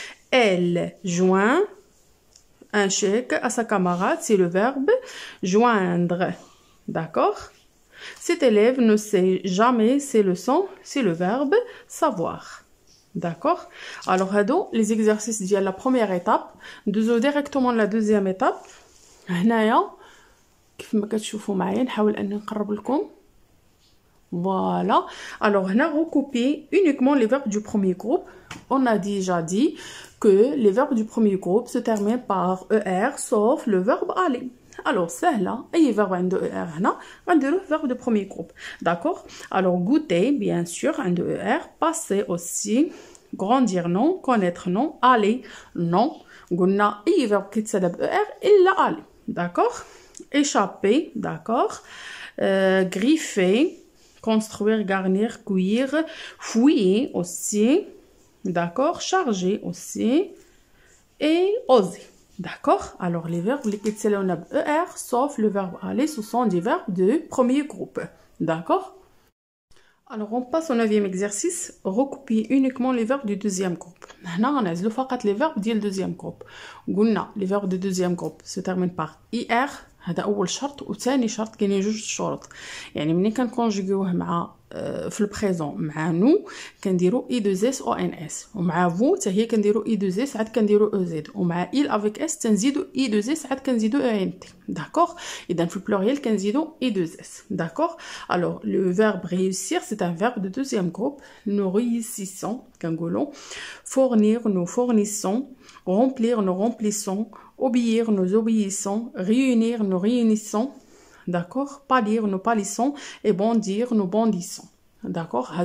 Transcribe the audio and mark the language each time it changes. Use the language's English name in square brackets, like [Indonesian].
[French] Elle joint un chèque à sa camarade, c'est le verbe joindre. D'accord? Cet élève ne sait jamais ses leçons, c'est le verbe savoir. D'accord? Alors [Arabic] هادو [French] les exercices [Arabic] ديال [French] la première étape. [Arabic] ندوزو [French] directement la deuxième étape. [Arabic] هنايا كيف ما كتشوفوا معايا نحاول اني نقرب لكم. [French] Voilà. Alors, on a recoupé uniquement les verbes du premier groupe. On a déjà dit que les verbes du premier groupe se terminent par ER, sauf le verbe aller. Alors, c'est là, et verbe de ER, on a le verbe de premier groupe. D'accord? Alors, goûter, bien sûr, un de ER. Passer aussi. Grandir, non. Connaître, non. Aller, non. On a un verbe qui se termine ER, il l'a aller. D'accord? Échapper, d'accord. Griffer. Construire, garnir, cuire, fouiller aussi, d'accord, charger aussi, et oser, d'accord. Alors les verbes, les qui on a ER, sauf le verbe aller, ce sont des verbes de premier groupe, d'accord. Alors on passe au 9e exercice, recopier uniquement les verbes du deuxième groupe. Maintenant on a les verbes du deuxième groupe. Les verbes du deuxième groupe se terminent par IR. [Arabic] هذا اول شرط وثاني شرط كاينين جوج شروط. يعني ملي كنكونجوغيوه مع في البريزون مع نو كنديروا اي 2 اس او ان اس ومع فو حتى هي كنديروا اي 2 اس عاد كنديروا او زد ومع il افيك اس تنزيدوا اي 2 اس عاد كنزيدوا او ان تي. داكوغ. اذا في البلوريال كنزيدوا اي 2 اس. [French] داكوغ. alors le verbe réussir c'est un verbe de deuxième groupe. nous réussissons [Arabic] كنقولوا [French] fournir nous fournissons remplir nous remplissons obéir nous obéissons réunir nous réunissons. D'accord? Pâlir nous pâlissons et bondir nous bondissons. D'accord?